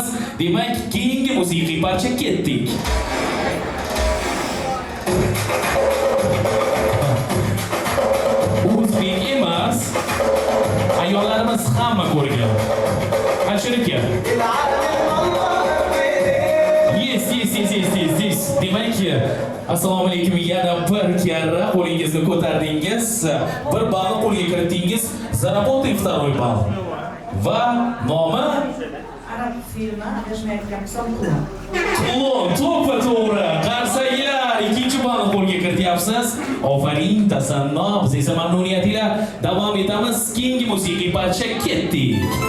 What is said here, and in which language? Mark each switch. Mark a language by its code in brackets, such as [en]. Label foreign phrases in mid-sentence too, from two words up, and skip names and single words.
[uz] Demak, keyingi musiqiy parcha ketdik. O'zbek emas, ayollarimiz hamma ko'rgan. Alisher aka. Yes. Demak, assalomu alaykum. Yana bir karra qo'lingizni ko'tardingiz. Bir ballni qo'lga kiritdingiz. [ru] Заработай второй балл. [uz] Va nomi Arab filmi adashmayotgan bo'lsam Klon. To'g'ri. Qarsaklar, ikkinchi ballni qo'lga kirityapsiz. Ofarin, tasanno. Biz esa mamnuniyat ila davom etamiz. Keyingi musiqiy parcha ketdik.